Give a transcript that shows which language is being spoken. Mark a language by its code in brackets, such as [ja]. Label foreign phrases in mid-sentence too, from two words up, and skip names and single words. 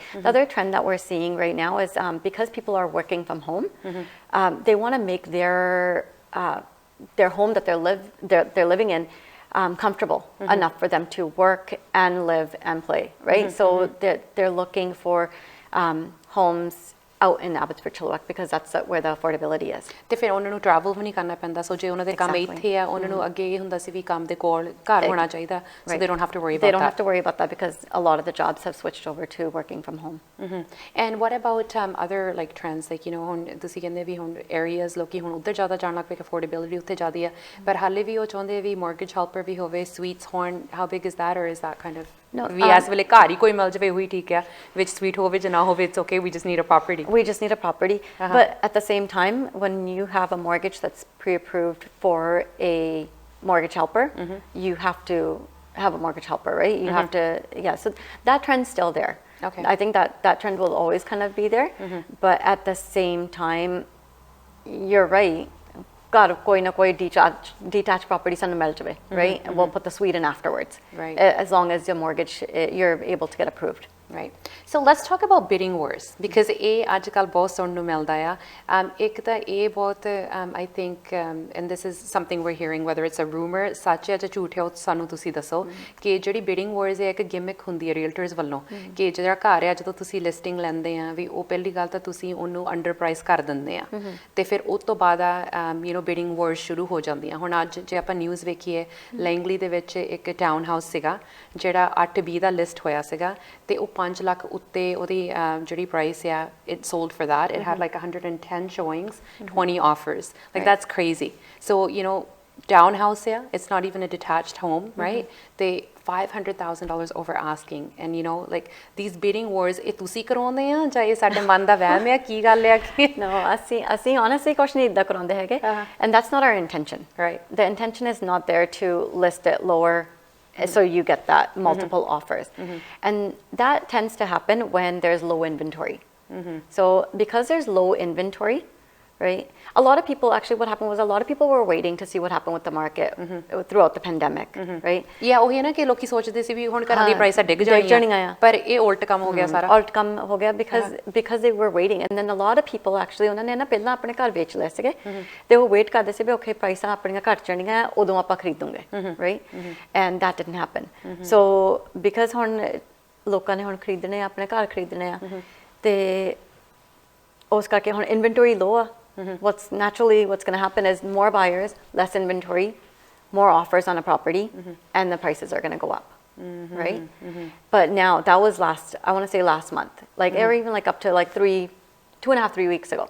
[en] The other trend that we're seeing right now is because people are working from home, they want to make their home that they're living in comfortable enough for them to work and live and play, right? So they're looking for homes out in Abbotsford, Chilliwack, because that's where the affordability is. [pa] ਤੇ ਫਿਰ ਉਹਨਾਂ ਨੂੰ ਟਰੈਵਲ ਵੀ ਨਹੀਂ ਕਰਨਾ ਪੈਂਦਾ, ਸੋ ਜੇ ਉਹਨਾਂ ਦੇ ਕੰਮ ਇੱਥੇ ਆ ਉਹਨਾਂ ਨੂੰ ਅੱਗੇ ਇਹ ਹੁੰਦਾ ਸੀ ਵੀ ਕੰਮ ਦੇ ਕੋਲ ਘਰ ਹੋਣਾ ਚਾਹੀਦਾ, [en] so they don't have to worry about that. They don't have to worry about that because a lot of the jobs have switched over to working from home. And what about other like trends, like [pa] ਹੁਣ ਤੁਸੀਂ ਕਹਿੰਦੇ ਵੀ ਹੁਣ areas ਲੋਕੀ ਹੁਣ ਉੱਧਰ ਜ਼ਿਆਦਾ ਜਾਣ ਲੱਗ ਪਏ, affordability ਉੱਥੇ ਜ਼ਿਆਦਾ ਆ, ਪਰ ਹਾਲੇ ਵੀ ਉਹ ਚਾਹੁੰਦੇ ਵੀ [en] mortgage helper [pa] ਵੀ ਹੋਵੇ, suites ਹੋਣ, [en] how big is that, or is that kind of [pa] ਵੀ ਇਸ ਵੇਲੇ ਘਰ ਹੀ ਕੋਈ ਮਿਲ ਜਾਵੇ ਉਹੀ ਠੀਕ ਆ, ਵਿੱਚ suite ਹੋਵੇ ਜਾਂ ਨਾ ਹੋਵੇ, [en] it's okay, we just need a property. We just need a property. But at the same time, when you have a mortgage that's pre-approved for a mortgage helper, you have to have a mortgage helper, right? You have to, so that trend's still there. Okay. I think that trend will always kind of be there. But at the same time, you're right. [pa] God, ਕੋਈ ਨਾ ਕੋਈ [en] detached property [pa] ਸਾਨੂੰ ਮਿਲ ਜਾਏ, right? [en] And we'll put the suite in afterwards. Right. As long as your mortgage, you're able to get approved. Right. So let's talk about bidding wars because [pa] ਇਹ ਅੱਜ ਕੱਲ੍ਹ ਬਹੁਤ ਸੁਣਨ ਨੂੰ ਮਿਲਦਾ ਆ ਇੱਕ ਤਾਂ ਇਹ ਬਹੁਤ [en] I think and this is something we're hearing whether it's a rumor [pa] ਸੱਚ ਹੈ ਜਾਂ ਝੂਠ ਹੈ ਉਹ ਸਾਨੂੰ ਤੁਸੀਂ ਦੱਸੋ ਕਿ ਜਿਹੜੀ [en] bidding wars [pa] ਹੈ ਇੱਕ ਗਿਮਿਕ ਹੁੰਦੀ ਹੈ ਰੀਅਲਟਰਸ ਵੱਲੋਂ ਕਿ ਜਿਹੜਾ ਘਰ ਆ ਜਦੋਂ ਤੁਸੀਂ ਲਿਸਟਿੰਗ ਲੈਂਦੇ ਆ ਵੀ ਉਹ ਪਹਿਲੀ ਗੱਲ ਤਾਂ ਤੁਸੀਂ ਉਹਨੂੰ ਅੰਡਰ ਪ੍ਰਾਈਸ ਕਰ ਦਿੰਦੇ ਆ ਤੇ ਫਿਰ ਉਸ ਤੋਂ ਬਾਅਦ [en] bidding wars [pa] ਸ਼ੁਰੂ ਹੋ ਜਾਂਦੀਆਂ ਹੁਣ ਅੱਜ ਜੇ ਆਪਾਂ ਨਿਊਜ਼ ਵੇਖੀਏ ਲੈਂਗਲੀ ਦੇ ਵਿੱਚ ਇੱਕ [en] town house [pa] ਸੀਗਾ ਜਿਹੜਾ 8B ਦਾ ਲਿਸਟ ਹੋਇਆ ਸੀਗਾ ਤੇ ਉਹ 5 ਲੱਖ ਉੱਤੇ ਉਹਦੀ ਜਿਹੜੀ ਪ੍ਰਾਈਸ ਆ [en] it sold for that it had like 110 showings 20 offers like that's crazy so townhouse it's not even a detached home right they $500,000 over asking and like these bidding wars [pa] ਇਹ ਤੁਸੀਂ ਕਰਾਉਂਦੇ ਆ ਜਾਂ ਇਹ ਸਾਡੇ ਮਨ ਦਾ ਵਹਿਮ ਆ ਕੀ ਗੱਲ ਆ ਕਿ [en] no ਅਸੀਂ honestly [pa] ਕੁਛ ਨਹੀਂ ਇੱਦਾਂ ਕਰਾਉਂਦੇ ਹੈਗੇ [en] and that's not our intention right the intention is not there to list it lower so you get that multiple offers and that tends to happen when there's low inventory so because there's low inventory right a lot of people actually what happened was a lot of people were waiting to see what happened with the market throughout the pandemic right [pa] yeah ਉਹੀ ਨਾ ਕਿ ਲੋਕੀ ਸੋਚਦੇ ਸੀ ਵੀ ਹੁਣ ਘਰਾਂ ਦੀ ਪ੍ਰਾਈਸਾਂ ਡਿੱਗ ਜਾਣੀਆਂ ਪਰ ਇਹ ਉਲਟ ਕੰਮ ਹੋ ਗਿਆ ਸਾਰਾ ਉਲਟ ਕੰਮ ਹੋ ਗਿਆ [en] because they were waiting and then a lot of people actually [pa] ਉਹਨਾਂ ਨੇ ਨਾ ਪਹਿਲਾਂ ਆਪਣੇ ਘਰ ਵੇਚ ਲਏ ਸੀਗੇ ਤੇ ਉਹ ਵੇਟ ਕਰਦੇ ਸੀ ਵੀ ਓਕੇ ਪ੍ਰਾਈਸਾਂ ਆਪਣੀਆਂ ਘਟ ਜਾਣੀਆਂ ਉਦੋਂ ਆਪਾਂ ਖਰੀਦੂਗੇ [en] right and that didn't happen so because [pa] ਹੁਣ ਲੋਕਾਂ ਨੇ ਹੁਣ ਖਰੀਦਣੇ ਆਪਣੇ ਘਰ ਖਰੀਦਣੇ ਆ ਤੇ ਉਸ ਕਰਕੇ ਹੁਣ [en] inventory low [pa] ਆ [en] what's going to happen is more buyers, less inventory, more offers on a property, and the prices are going to go up, right? But now that was I want to say last month, like or even like up to like 2.5, 3 weeks ago.